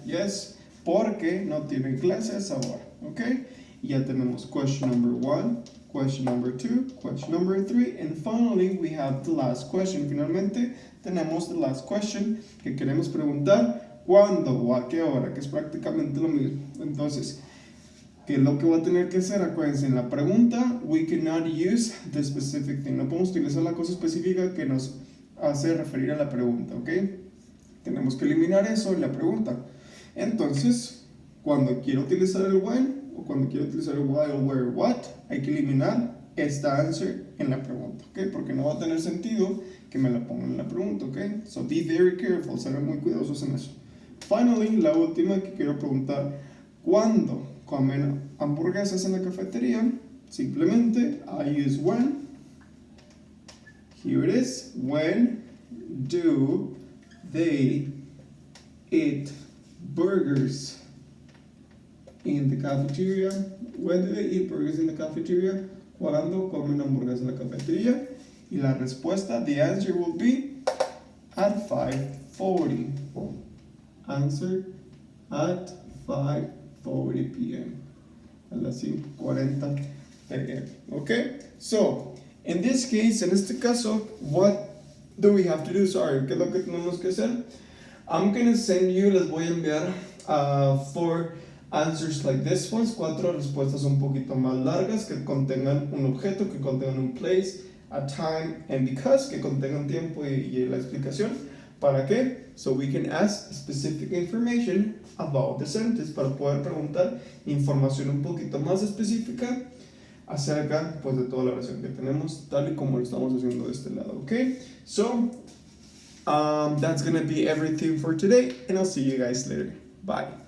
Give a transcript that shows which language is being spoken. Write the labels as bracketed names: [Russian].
[Spanish] Yes, porque no tienen clase a esa hora. [English] Okay? [Spanish] Ya tenemos [English] question number 1, question number 2, question number 3, and finally we have the last question. [Spanish] Finalmente tenemos [English] the last question [Spanish] que queremos preguntar ¿cuándo o a qué hora? Que es prácticamente lo mismo. Entonces, ¿qué es lo que voy a tener que hacer? Acuérdense, en la pregunta, [English] we cannot use the specific thing. [Spanish] No podemos utilizar la cosa específica que nos hace referir a la pregunta, ¿ok? Tenemos que eliminar eso en la pregunta. Entonces, cuando quiero utilizar el when, o cuando quiero utilizar el why o where, what, hay que eliminar esta answer en la pregunta, ¿ok? Porque no va a tener sentido que me la pongan en la pregunta, ¿ok? [English] So be very careful, [Spanish] sean muy cuidadosos en eso. Finally, la última que quiero preguntar, ¿cuándo comen hamburguesas en la cafetería? [English] Simplemente I use when. Here it is. When do they eat burgers in the cafeteria? When do they eat burgers in the cafeteria? [Spanish] ¿Cuándo comen hamburguesas en la cafetería? Y la respuesta, [English] the answer will be at 5:40. Answer at 5:40 p.m. [Spanish] a las 5:40 p.m. [English] Okay? So, in this case, [Spanish] en este caso, [English] what do we have to do? Sorry, [Spanish] ¿qué es lo que tenemos que hacer? [English] I'm gonna send you, [Spanish] les voy a enviar [English] 4 answers like this ones, [Spanish] 4 respuestas un poquito más largas que contengan un objeto, que contengan un place, [English] a time, and because, [Spanish] que contengan tiempo y la explicación. ¿Para qué? [English] So we can ask specific information about the sentence, [Spanish] para poder preguntar información un poquito más específica acerca pues de toda la oración que tenemos, tal y como lo estamos haciendo de este lado, okay? [English] So that's gonna be everything for today, and I'll see you guys later. Bye.